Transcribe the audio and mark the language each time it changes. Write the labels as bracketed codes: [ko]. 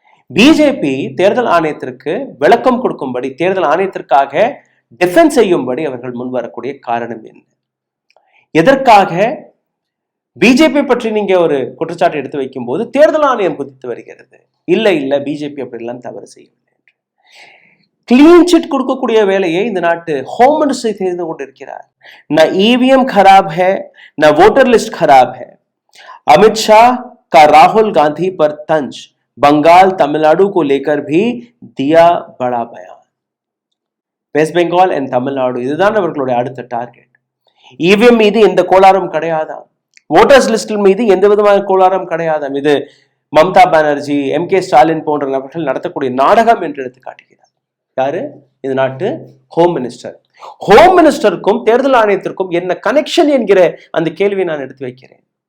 [ta] BJP தேர்தல் ஆணையத்திற்கு விளக்கம் கொடுக்கும்படி, தேர்தல் ஆணையத்திற்காக டிஃபென்ஸ் செய்யும்படி அவர்கள் முன்வரக்கூடிய காரணம் என்ன? எதற்காக? பிஜேபி பற்றி நீங்க ஒரு குற்றச்சாட்டு எடுத்து வைக்கும் போது தேர்தல் ஆணையம் குதித்து வருகிறது. இல்ல பிஜேபி அப்படிலாம் தவறு செய்யவில்லை என்று கிளீன் சிட் கொடுக்கக்கூடிய வேலையை இந்த நாட்டு ஹோம் மினிஸ்டர் செய்து கொண்டிருக்கிறார். [hi] ना ईवीएम खराब है, ना वोटर लिस्ट खराब है. अमित शाह का राहुल गांधी पर तंज, बंगाल तमिलनाडु को लेकर भी दिया बड़ा बयान. [ta] வெஸ்ட் பெங்கால் அண்ட் தமிழ்நாடு இதுதான் அவர்களுடைய அடுத்த டார்கெட். இவிஎம் மீது எந்த கோளாறும் கிடையாதாம், ஓட்டர்ஸ் லிஸ்டில் மீது எந்த விதமான கோளாறும் கிடையாதாம். இது மம்தா பானர்ஜி, எம்.கே. ஸ்டாலின் போன்ற நபர்கள் நடத்தக்கூடிய நாடகம் என்று எடுத்து காட்டுகிறார். யாரு இந்த நாட்டு ஹோம் மினிஸ்டர். ஹோம் மினிஸ்டருக்கும் தேர்தல் ஆணையத்திற்கும் என்ன கனெக்ஷன் என்கிற அந்த கேள்வியை நான் எடுத்து வைக்கிறேன்.